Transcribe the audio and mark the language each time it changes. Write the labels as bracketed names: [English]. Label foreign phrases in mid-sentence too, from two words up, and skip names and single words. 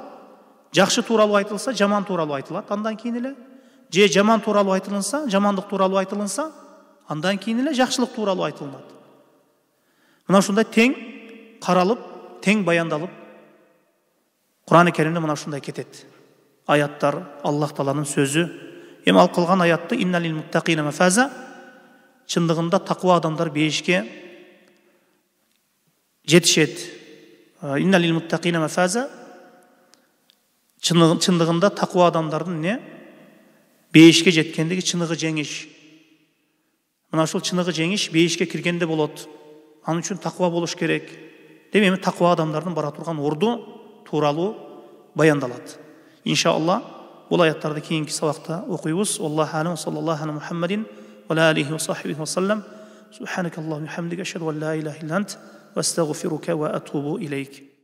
[Kyrgyz] Жакшы тууралуу айтылса, жаман тууралуу айтылат. Андан кийин эле же жаман тууралуу айтылынса, жамандык тууралуу айтылынса, андан кийин эле жакшылык тууралуу айтылат. Мына ушундай тең каралып, тең баяндалып, Кур'ан-ы Керимде мына ушундай кетет. Аяттар, Аллах Тааланын сөзү. Эми ал кылган аятты [Arabic] إن للمتقين مفازا, [Kyrgyz] чындыгында таква адамдар бейишке жетишет. [Arabic] إن للمتقين مفازا, [Kyrgyz] чындыгында таква адамдардын не? Бейишке жеткендиги чыныгы жеңиш. Мына ушул чыныгы жеңиш бейишке киргенде болот. Анын үчүн таква болуш керек. Деп эми таква адамдардын бара турган орду тууралуу баяндалат. Иншалла бул аяттарды кийинки сабакта окуйбуз. [Arabic] الله أعلم، صلى الله عليه محمد وعليه وصحبه وسلم. سبحانك اللهم وبحمدك، أشهد أن لا إله إلا أنت، وأستغفرك وأتوب إليك.